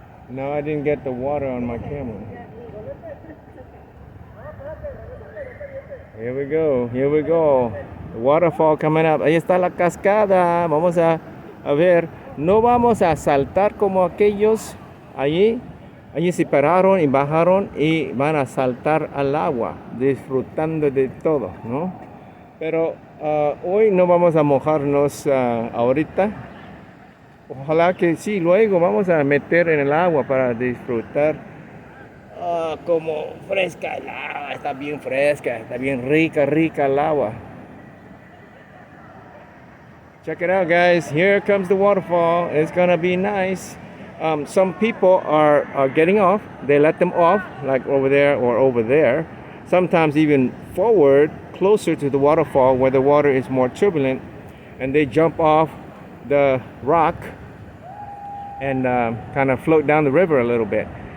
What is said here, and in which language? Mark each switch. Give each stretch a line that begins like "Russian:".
English: No, I didn't get the water on my camera. Here we go, here we go. The waterfall coming up.
Spanish: Ahí está la cascada. Vamos a ver. No vamos a saltar como aquellos allí. Allí se pararon y bajaron y van a saltar al agua, disfrutando de todo, ¿no? Pero hoy no vamos a mojarnos ahorita. Ojalá que sí, luego vamos a meter en el agua para disfrutar. Como fresca el agua, está bien fresca, está bien rica el agua.
English: Check it out, guys. Here comes the waterfall. It's gonna be nice. Some people are getting off. They let them off, like over there or over there. Sometimes even forward, closer to the waterfall where the water is more turbulent, and they jump off the rock and kind of float down the river a little bit.